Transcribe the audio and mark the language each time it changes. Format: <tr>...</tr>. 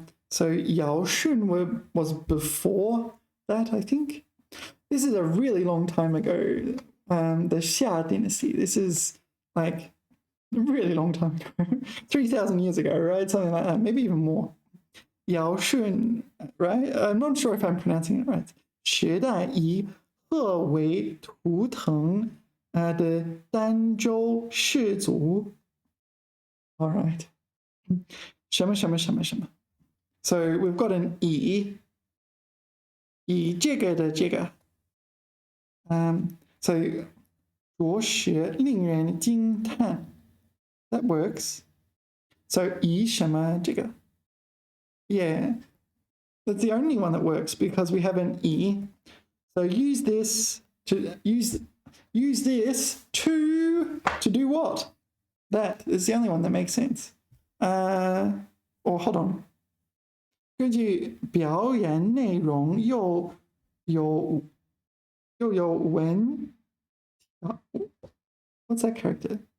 <en>So Yao Shun was before that, I think. This is a really long time ago. The Xia dynasty. This is like a really long time ago, 3,000 years ago, right? Something like that, maybe even more. Yao Shun, right? I'm not sure if I'm pronouncing it right.</en> <zh>时代以鹤为图腾的儋州氏族。</zh> <en>All right.</en> <zh>什么什么什么什么。</zh> <en>So we've got an</en> <zh>以这个的这个。</zh> <en>So</en> <zh>着实令人惊叹。</zh> <en>That works.</en> <zh>So 以什么这个。</zh> <en>Yeah, that's the only one that works because we have an e. So use this to do what? That is the only one that makes sense. Or hold on.</en> <zh>根据表演内容又有文</zh> <en>What's that character?</en>